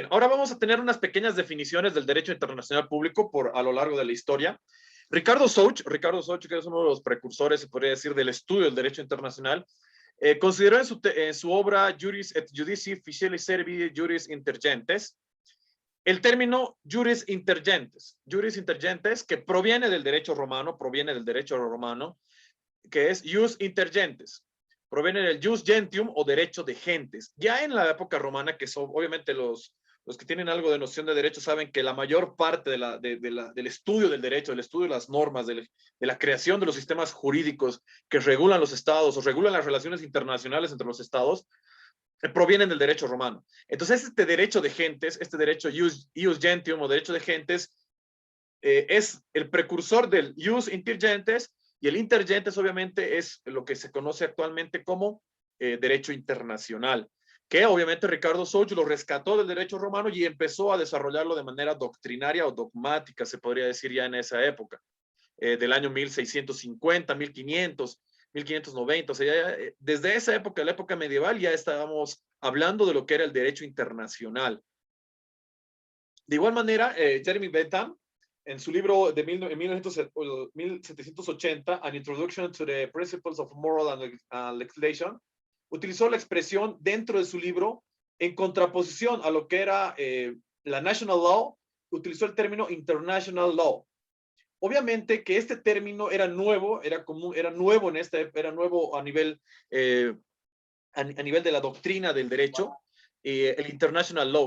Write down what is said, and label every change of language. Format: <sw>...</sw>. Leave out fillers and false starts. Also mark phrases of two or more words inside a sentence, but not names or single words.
<es>Ahora vamos a tener unas pequeñas definiciones del derecho internacional público a lo largo de la historia. Ricardo Soch, que es uno de los precursores, se podría decir, del estudio del derecho internacional, consideró en su obra Juris et Judici Ficeli Servi</es> <la>Juris Intergentes</la> <es>el término juris intergentes, que proviene del derecho romano, que es</es> <la>jus intergentes.</la> <es>Proviene del</es> <la>jus gentium</la> <es>o derecho de gentes. Ya en la época romana, que son obviamente los que tienen algo de noción de derecho saben que la mayor parte del estudio del derecho, del estudio de las normas, de la creación de los sistemas jurídicos que regulan los estados o regulan las relaciones internacionales entre los estados, provienen del derecho romano. Entonces, este derecho de gentes, este derecho</es> <la>jus gentium</la> <es>o derecho de gentes, es el precursor del</es> <la>jus intergentes,</la> <es>y el intergentes obviamente es lo que se conoce actualmente como derecho internacional, que obviamente Ricardo Soch lo rescató del derecho romano y empezó a desarrollarlo de manera doctrinaria o dogmática, se podría decir ya en esa época, del año 1650, 1500, 1590. O sea, desde esa época, la época medieval, ya estábamos hablando de lo que era el derecho internacional. De igual manera, Jeremy Bentham, en su libro de 1780, An Introduction to the Principles of Moral and Legislation, utilizó la expresión dentro de su libro en contraposición a lo que era la</es> <en>National Law,</en> <es>utilizó el término</es> <en>International Law.</en> <es>Obviamente que este término era nuevo, era nuevo a nivel, a nivel de la doctrina del derecho, el</es> <en>International Law.</en>